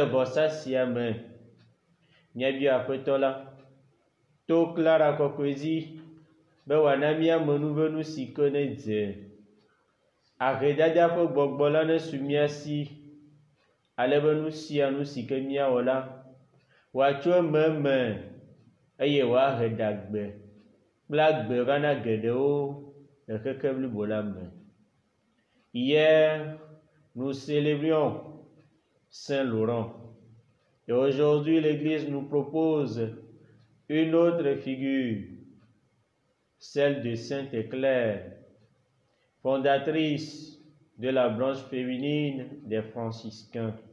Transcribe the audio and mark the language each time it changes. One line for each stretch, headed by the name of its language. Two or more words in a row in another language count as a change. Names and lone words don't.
Ewe: bossa sia me nyabi apetola to Clara kokwezi be wanamia menuvenu sike ne dze ahedada ƒe gbɔgbɔ la ne su mia si ale be nu sia nu sike mia wɔ la wòatso ememe eye wòahe dagbe kple agbe vana geɖewo le xexe blibo la me.
French: Hier nous célébrions Saint Laurent et aujourd'hui l'Église nous propose une autre figure, celle de Sainte Claire, fondatrice de la branche féminine des franciscains.